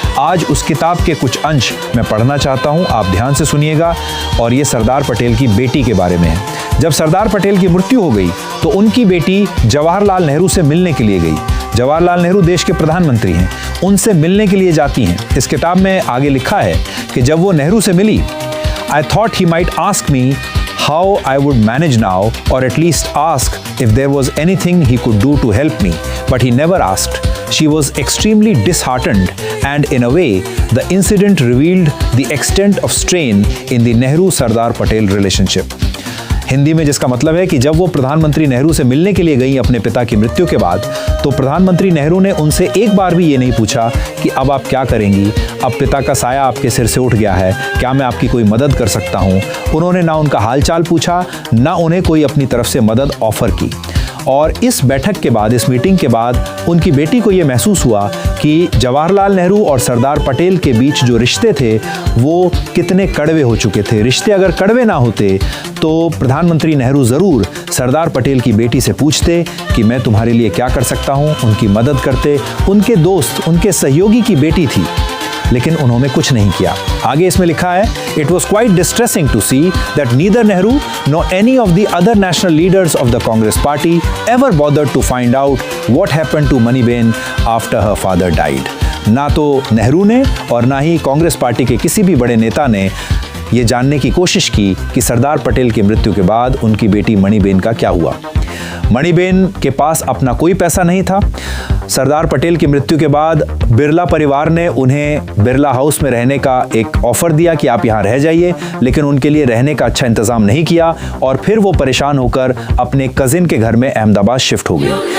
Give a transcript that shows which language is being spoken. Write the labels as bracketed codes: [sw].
[hi] आज उस किताब के कुछ अंश मैं पढ़ना चाहता हूँ, आप ध्यान से सुनिएगा। और ये सरदार पटेल की बेटी के बारे में है। जब सरदार पटेल की मृत्यु हो गई तो उनकी बेटी जवाहरलाल नेहरू से मिलने के लिए गई। जवाहरलाल नेहरू देश के प्रधानमंत्री हैं, उनसे मिलने के लिए जाती हैं। इस किताब में आगे लिखा है कि जब वो नेहरू से मिली, [en] I thought he might ask me how I would manage now, or at least ask if there was anything he could do to help me, but he never asked. She was extremely disheartened, and in a way, the incident revealed the extent of strain in the Nehru-Sardar Patel relationship. [hi] Hindi में जिसका मतलब है कि जब वो प्रधानमंत्री नेहरू से मिलने के लिए गई अपने पिता की मृत्यु के बाद, तो प्रधानमंत्री नेहरू ने उनसे एक बार भी ये नहीं पूछा कि अब आप क्या करेंगी, अब पिता का साया आपके सिर से उठ गया है, क्या मैं आपकी कोई मदद कर सकता हूँ। उन्होंने ना उनका हालचाल पूछा, ना उन्हें कोई अपनी तरफ से मदद ऑफर की। और इस बैठक के बाद, इस मीटिंग के बाद उनकी बेटी को ये महसूस हुआ कि जवाहरलाल नेहरू और सरदार पटेल के बीच जो रिश्ते थे वो कितने कड़वे हो चुके थे। रिश्ते अगर कड़वे ना होते तो प्रधानमंत्री नेहरू ज़रूर सरदार पटेल की बेटी से पूछते कि मैं तुम्हारे लिए क्या कर सकता हूँ, उनकी मदद करते। उनके दोस्त, उनके सहयोगी की बेटी थी, लेकिन उन्होंने कुछ नहीं किया। आगे इसमें लिखा है, [en] It was quite distressing to see that neither Nehru nor any of the other national leaders of the Congress party ever bothered to find out what happened to Maniben after her father died. [hi] ना तो नेहरू ने और ना ही Congress party के किसी भी बड़े नेता ने ये जानने की कोशिश की कि सरदार पटेल की मृत्यु के बाद उनकी बेटी मणिबेन का क्या हुआ। मणिबेन के पास अपना कोई पैसा नहीं था। सरदार पटेल की मृत्यु के बाद बिरला परिवार ने उन्हें बिरला हाउस में रहने का एक ऑफर दिया कि आप यहाँ रह जाइए, लेकिन उनके लिए रहने का अच्छा इंतज़ाम नहीं किया और फिर वो परेशान होकर अपने कज़िन के घर में अहमदाबाद शिफ्ट हो गए।